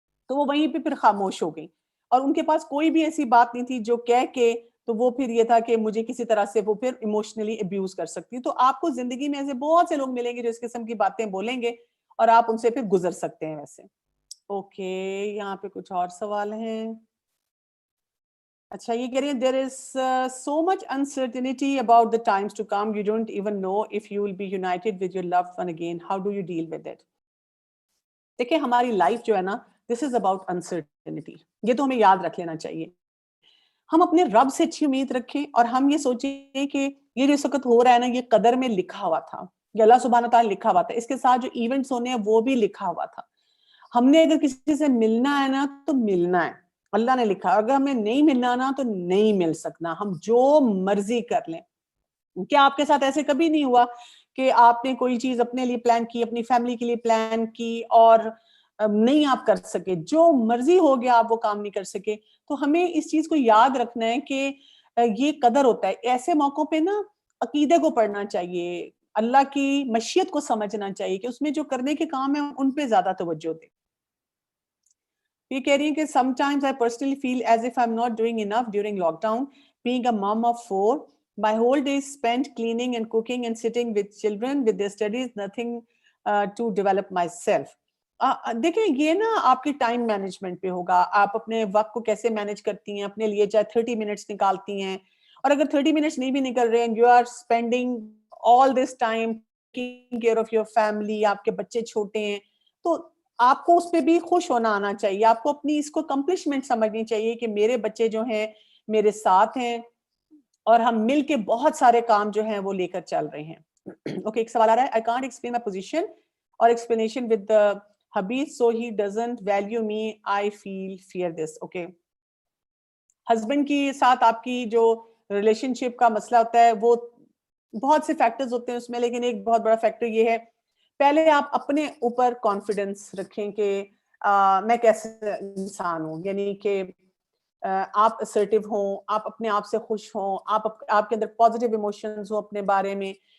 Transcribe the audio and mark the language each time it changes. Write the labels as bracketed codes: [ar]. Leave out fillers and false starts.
[ur] تو وہ وہیں پہ پھر خاموش ہو گئی، اور ان کے پاس کوئی بھی ایسی بات نہیں تھی جو کہہ کے تو وہ پھر یہ تھا کہ مجھے کسی طرح سے وہ پھر ایموشنلی ابیوز کر سکتی. تو آپ کو زندگی میں ایسے بہت سے لوگ ملیں گے جو اس قسم کی باتیں بولیں گے اور آپ ان سے پھر گزر سکتے ہیں ویسے. اوکے یہاں پہ کچھ اور سوال ہیں. اچھا یہ کہہ رہی ہیں [en] there is so much uncertainty about the times to come, you don't even know if you will be united with your loved one again, how do you deal with it. [ur] دیکھیں ہماری لائف جو ہے نا [en] this is about uncertainty، [ur] یہ تو ہمیں یاد رکھ لینا چاہیے. ہم اپنے رب سے اچھی امید رکھیں اور ہم یہ سوچیں کہ یہ جو اس وقت ہو رہا ہے نا یہ قدر میں لکھا ہوا تھا، یہ اللہ سبحانہ تعالیٰ لکھا ہوا تھا، اس کے ساتھ جو ایونٹس ہونے ہیں وہ بھی لکھا ہوا تھا. ہم نے اگر کسی سے ملنا ہے نا تو ملنا ہے، اللہ نے لکھا. اگر ہمیں نہیں ملنا نا تو نہیں مل سکنا، ہم جو مرضی کر لیں. کیا آپ کے ساتھ ایسے کبھی نہیں ہوا کہ آپ نے کوئی چیز اپنے لیے پلان کی، اپنی فیملی کے لیے پلان کی اور نہیں آپ کر سکے، جو مرضی ہو گیا آپ وہ کام نہیں کر سکے. تو ہمیں اس چیز کو یاد رکھنا ہے کہ یہ قدر ہوتا ہے. ایسے موقعوں پہ نا عقیدے کو پڑھنا چاہیے, اللہ کی مشیت کو سمجھنا چاہیے کہ اس میں جو کرنے کے کام ہیں ان پہ زیادہ توجہ دیں. یہ کہہ رہی ہیں کہ [en] sometimes I personally feel as if I'm not doing enough during lockdown. Being a mom of 4, my whole day is spent cleaning and cooking and sitting with children with their studies, nothing to develop myself. [ur] دیکھیں یہ نا آپ کی time management پہ ہوگا, آپ اپنے وقت کو کیسے مینج کرتی ہیں, اپنے لیے چاہے 30 منٹس نکالتی ہیں, اور اگر 30 منٹس نہیں بھی نکل رہے ہیں, [en] you are spending all this time taking care of your family, [ur] آپ کے بچے چھوٹے ہیں, تو آپ کو اس پہ بھی خوش ہونا آنا چاہیے, آپ کو اپنی اس کو اکمپلشمنٹ سمجھنی چاہیے کہ میرے بچے جو ہیں میرے ساتھ ہیں اور ہم مل کے بہت سارے کام جو ہیں وہ لے کر چل رہے ہیں. اوکے, ایک سوال آ رہا ہے, [en] I can't explain my position or explanation with the hubby so he doesn't value me, I feel fear this. [ur] Okay, husband کی ساتھ آپ کی جو ریلیشن شپ کا مسئلہ ہوتا ہے وہ بہت سے فیکٹرز ہوتے ہیں اس میں, لیکن ایک بہت بڑا فیکٹر یہ ہے, پہلے آپ اپنے اوپر کانفیڈنس رکھیں کہ میں کیسے انسان ہوں, یعنی کہ آپ اسرٹیو ہوں, آپ اپنے آپ سے خوش ہوں, آپ کے اندر پازیٹیو ایموشنز ہوں اپنے بارے میں.